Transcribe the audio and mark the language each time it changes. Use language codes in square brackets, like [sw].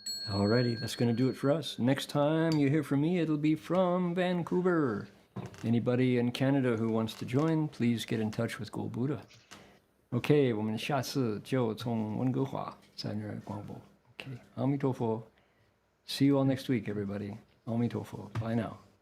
[en] Alrighty, that's going to do it for us. Next time you hear from me, it'll be from Vancouver. Anybody in Canada who wants to join, please get in touch with Gold Buddha. [zh] OK， 我们下次就从温哥华在那儿广播。 OK， 阿弥陀佛。 [en] See you all next week, everybody. 阿弥陀佛。Bye now.